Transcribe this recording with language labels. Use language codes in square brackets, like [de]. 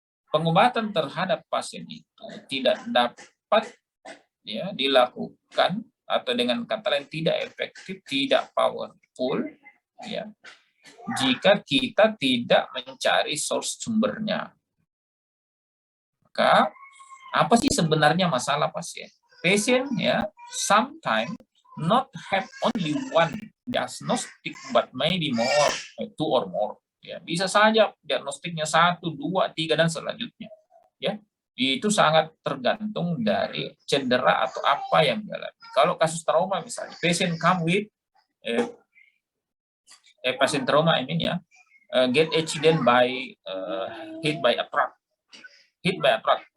[id] Pengobatan terhadap pasien itu tidak dapat, ya, dilakukan, atau dengan kata lain tidak efektif, tidak powerful, ya, jika kita tidak mencari source sumbernya. Maka apa sih sebenarnya masalah pasien? [en] Pasien, ya, sometimes not have only one diagnostic but maybe more, 2 or more. [id] Ya, bisa saja diagnostiknya 1, 2, 3 dan selanjutnya. Ya, itu sangat tergantung dari cedera atau apa yang dialami. Kalau kasus trauma misalnya, [en] pasien come with [id] pasien trauma ini, [en] ya, get accident by hit by a truck. Hit by a truck.